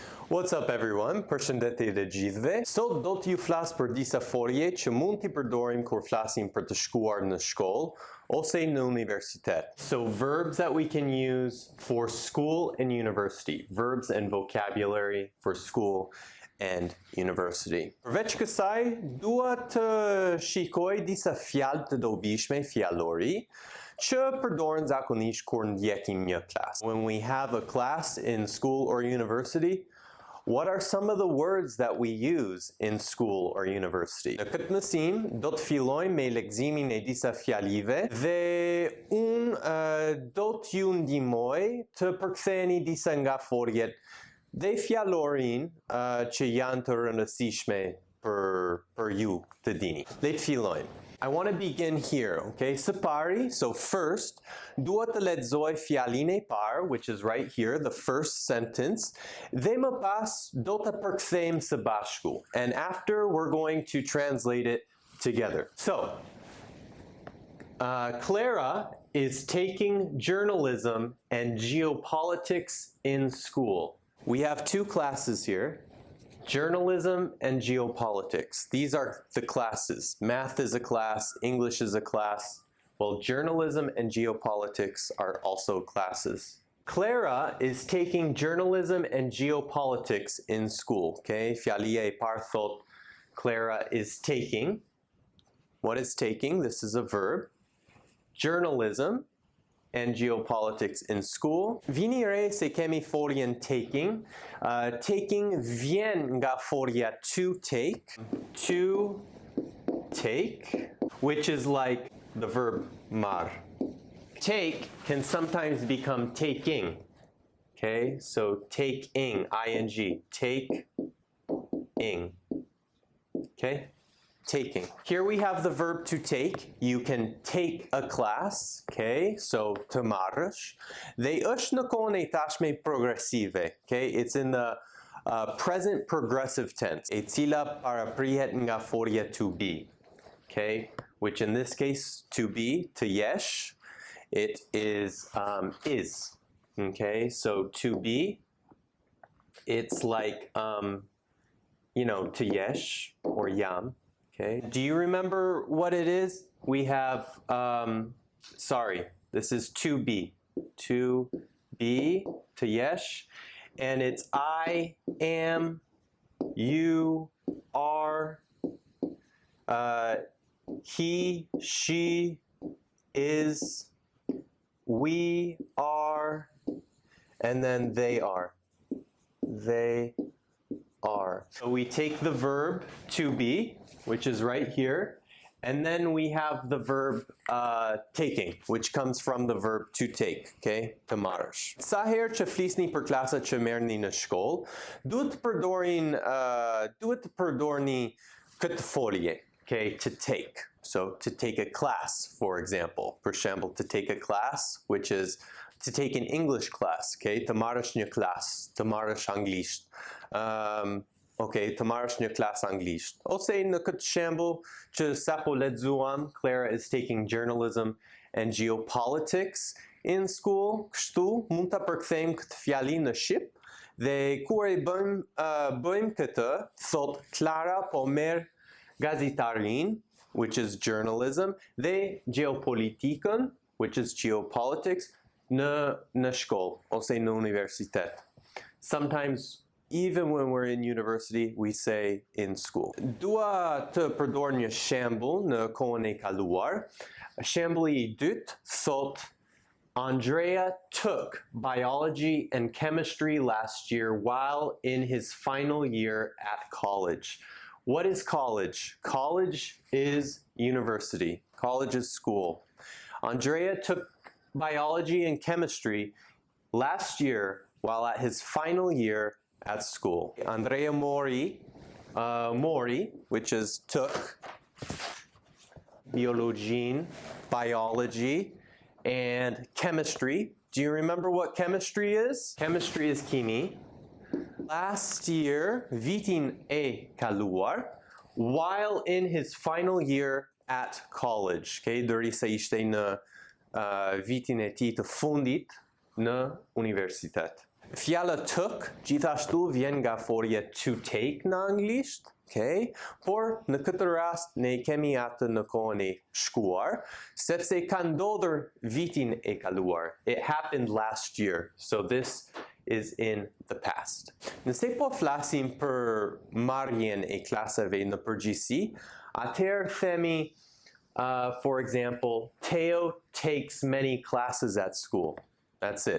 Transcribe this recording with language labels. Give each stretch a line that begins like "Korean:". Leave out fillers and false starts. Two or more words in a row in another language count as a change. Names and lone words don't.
English: What's up everyone?
Albanian: Përshëndetje të gjithëve. Sot do t'ju flas për disa folje që mund t'i përdorim kur flasim për të shkuar në shkollë ose në universitet.
English: So verbs that we can use for school and university. Verbs and vocabulary for school and university.
Albanian: Përveç kësaj, dua të shikoj disa fjalë të dobishme fjallori që përdoren zakonisht kur ndjekim një klas.
English: When we have a class in school or university, what are some of the words that we use in school or university?
Albanian: Në këtë mësim, do të fillojmë me leximin e disa fjalive dhe unë do t'ju ndihmoj të përktheni disa nga foljet dhe fjalorin që janë të rëndësishme për ju të dini. Le të fillojmë.
English: I want to begin here, okay?
Albanian: Së pari,
English: so first,
Albanian: dua të lexoj fjalin e parë,
English: which is right here, the first sentence,
Albanian: dhe më pas do të përkthejmë së bashku.
English: And after, we're going to translate it together. So, Clara is taking journalism and geopolitics in school. We have two classes here. Journalism and geopolitics. These are the classes. Math is a class, English is a class. Well, journalism and geopolitics are also classes. Clara is taking journalism and geopolitics in school.
Albanian: Okay, fjalia e parë thot
English: Clara is taking. What is taking? This is a verb. Journalism and geopolitics in school.
Albanian: Vini re se kemi foljen taking. Taking vjen nga folja
English: to take. To take, which is like the verb mar. Take can sometimes become taking. Okay, so taking, ing. Take-ing. Okay? Taking. Here we have the verb to take. You can take a class, okay?
Albanian: So të marrësh. Dhe është në kohën e tashme progresive,
English: okay? It's in the present progressive tense,
Albanian: e cila paraprihet nga folja
English: to be,
Albanian: okay?
English: Which in this case, to be,
Albanian: të jesh,
English: it is, okay? So to be, it's like, you know,
Albanian: të jesh,
English: or jam. Okay. Do you remember what it is? We have, sorry, this is to be. To be, to yesh. And it's I, am, you, are, he, she, is, we are, and then they are. They are. So we take the verb to be, which is right here, and then we have the verb taking, which comes from the verb to take, okay?
Albanian: Të marrësh. Sa herë që flisni për klasat që merrni në shkollë, duhet të përdorni këtë folje,
English: okay? To take. So to take a class, for example. For example, to take a class, which is to take an English class, okay?
Albanian: Të marrësh një klas, të marrësh anglisht. Okay, të marrësh një klas anglisht. Ose në këtë shembull që sapo lexuam,
English: Clara is taking journalism and geopolitics in school.
Albanian: Kështu mund ta përkthejmë këtë fjali në shqip dhe kur e bëjmë këtë, thot Clara po merr gazetarin,
English: which is journalism,
Albanian: dhe geopolitikën,
English: which is geopolitics,
Albanian: në shkollë ose në universitet.
English: Sometimes even when we're in university, we say in school.
Albanian: Dua të përdor një shembull në kohën e kaluar. Shembulli i dytë thot
English: Andrea took biology and chemistry last year while in his final year at college. What is college? College is university. College is school. Andrea took biology and chemistry last year while at his final year at school. Andrea mori, which is took biology, and chemistry. Do you remember what chemistry is? Chemistry is kimi. Last year,
Albanian: vitin e kaluar,
English: while in his final year at college.
Albanian: Okay, derisa ishte në vitin e tij të fundit në universitet. Fjalla took, gjithashtu vjen nga forja
English: to take
Albanian: në anglisht, okay? Por në këtë rast ne kemi atë në kohën e shkuar, sepse ka ndodhur vitin e kaluar.
English: It happened last year, so this is in the past.
Albanian: Nëse po flasim për marrjen e klaseve në përgjithësi, atëherë themi,
English: for example, Teo takes many classes at school. That's it.